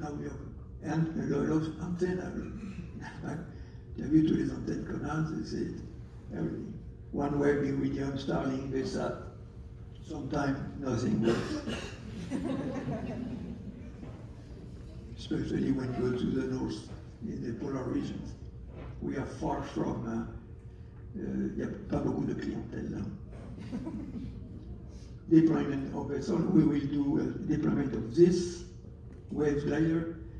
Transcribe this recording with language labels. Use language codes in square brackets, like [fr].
[en] Now we have a lot of antennas. [fr] Tu as vu tous les antennes qu'on a, c'est [en] everything. OneWeb, Iridium, Starlink, VSAT. Sometimes nothing works. Especially when you go to the north, in the polar regions. We are far from, [fr] il n'y a pas beaucoup de clientèle là. [en] Deployment of vessel, we will do a deployment of this wave glider.